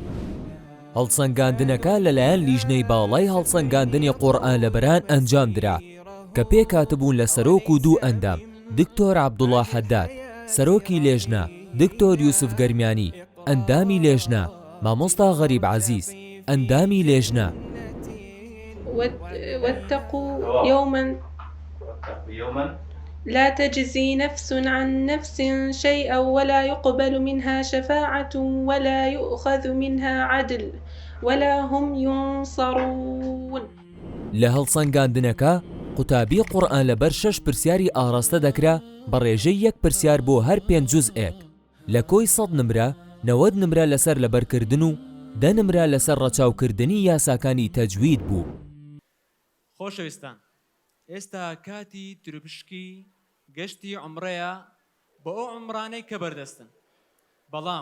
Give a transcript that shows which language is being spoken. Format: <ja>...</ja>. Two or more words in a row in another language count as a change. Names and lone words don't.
<ckb>هەڵسەنگاندنەکە لەلایەن لیژنەی باڵای هەڵسەنگاندنی قورئان لەبەران ئەنجام درا کە پێکاتبوون لە سەرۆک و دوو ئەندام دکتۆر عەبدوڵڵا حەداد، سەرۆکی لێژنە دکتۆر یوسف گەرمیانی، ئەندامی لێژنە مامۆستا غەریب عەزیز، ئەندامی لێژنە.</ckb> <ar>واتقوا يوما لا تجزي نفس عن نفس شيئا ولا يقبل منها شفاعة ولا يؤخذ منها عدل ولا هم ينصرون.</ar> <ckb>لە هەڵسەنگاندنەکە قوتابی قورئان لەبەر 6 پرسیاری ئاڕاستە دەکرا بە ڕێژەی 1 پرسیار بۆ هەر 5 جوزئێک. لە کۆی 100 نمرە 90 نمرە لەسەر لەبەرکردن و 10 نمرە لەسەر ڕەچاوکردنی یاساکانی تەجوید بوو. خۆشەویستان، ئێستا کاتی تروپشکی گەشتی عومڕەیە بۆ ئەو عومڕانەی کە بەردەستن، بەڵام</ckb>